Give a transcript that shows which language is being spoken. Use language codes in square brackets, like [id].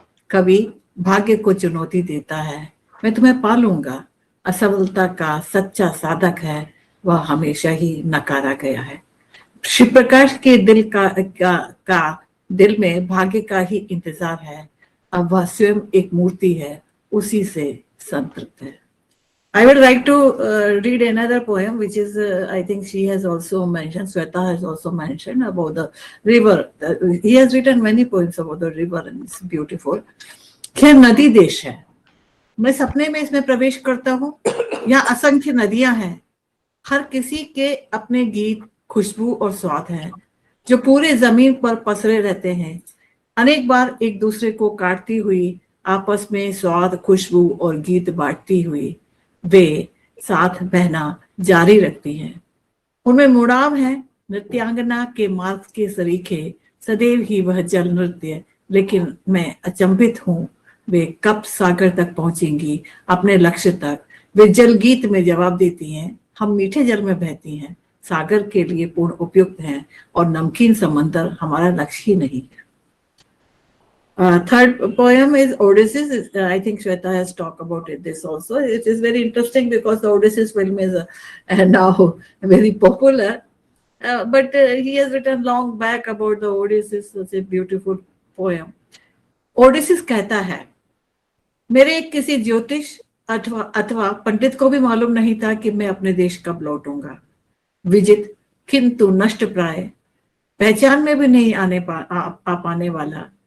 [hi] कवि भाग्य को चुनौती देता है, मैं तुम्हें पालूंगा. असफलता का सच्चा साधक है, वह हमेशा ही नकारा गया है. शिवप्रकाश के दिल का दिल में भाग्य का ही इंतजार है. अब वह स्वयं एक मूर्ति है, उसी से संतृप्त है. [en] I would like to read another poem, which is, I think she has also mentioned, Shweta has also mentioned about the river. He has written many poems about the river and it's beautiful. [hi] खैर नदी देश है, मैं सपने में इसमें प्रवेश करता हूँ. यहाँ असंख्य नदियां हैं, हर किसी के अपने गीत, खुशबू और स्वाद हैं, जो पूरे जमीन पर पसरे रहते हैं. अनेक बार एक दूसरे को काटती हुई, आपस में स्वाद, खुशबू और गीत बांटती हुई, वे साथ बहना जारी रखती हैं. उनमें मुड़ाव है नृत्यांगना के मार्ग के सरीखे, सदैव ही वह जल नृत्य. लेकिन मैं अचंभित हूँ, वे कब सागर तक पहुंचेंगी, अपने लक्ष्य तक. वे जल गीत में जवाब देती हैं, हम मीठे जल में बहती हैं, सागर के लिए पूर्ण उपयुक्त हैं, और नमकीन समंदर हमारा लक्ष्य ही नहीं. [en] Third poem is Odysseus. I think Shweta has talked about it. This also, it is very interesting because the Odysseus film is now very popular. But he has written long back about the Odysseus. Such a beautiful poem. [hi] Odysseus कहता है, मेरे किसी ज्योतिष अथवा पंडित को भी मालूम नहीं था कि मैं अपने देश कब लौटूंगा. विजित किंतु नष्ट प्राय, पहचान में भी नहीं आ पाने वाला.